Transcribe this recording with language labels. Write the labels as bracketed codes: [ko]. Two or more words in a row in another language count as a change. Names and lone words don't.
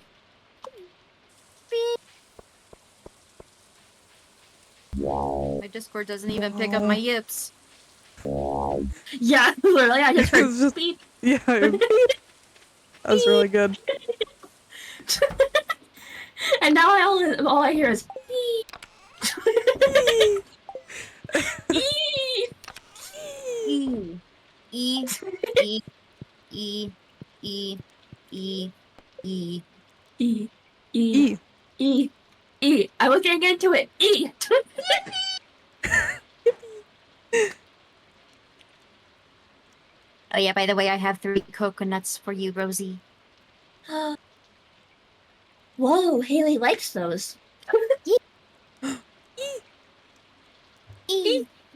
[en] My Discord doesn't even pick up my yips. Yeah, literally, I just heard It's just- beep. Yeah. That was really good. And now all I hear is beep. E. E. E. E. E. E. E. E. E. E. E. I was getting into it. E. Oh yeah, by the way, I have 3 coconuts for you, Rosie. Whoa, Haley likes those. E.